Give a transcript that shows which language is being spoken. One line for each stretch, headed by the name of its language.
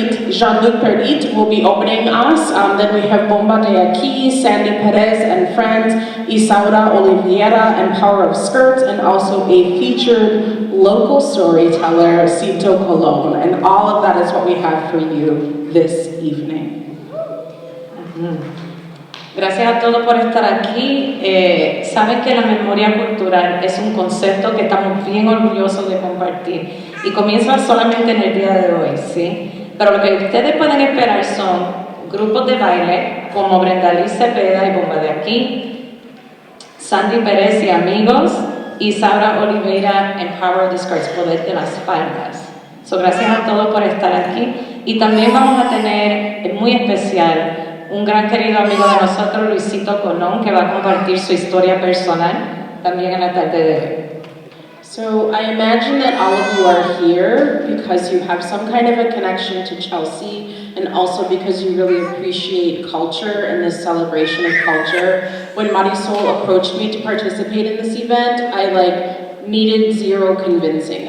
English: Jean-Luc Perit will be opening us. Then we have Bomba de Aquí, Sandy Perez and friends, Isaura Oliveira and Power of Skirts, and also a featured local storyteller, Cito Colon. And all of that is what we have for you this evening.
Spanish: Gracias a todos por estar aquí. Saben que la memoria cultural es un concepto que estamos bien orgullosos de compartir y comienza solamente en el día de hoy, ¿sí? Pero lo que ustedes pueden esperar son grupos de baile como Brenda Liz Cepeda y Bomba de Aquí, Sandy Pérez y amigos, y Saura Oliveira en Power of the Skirts, Poder de las Faldas. So, gracias a todos por estar aquí. Y también vamos a tener, muy especial, un gran querido amigo de nosotros, Luisito Colón, que va a compartir su historia personal también en la tarde de hoy.
English: So I imagine that all of you are here because you have some kind of a connection to Chelsea and also because you really appreciate culture and this celebration of culture. When Marisol approached me to participate in this event, I needed zero convincing.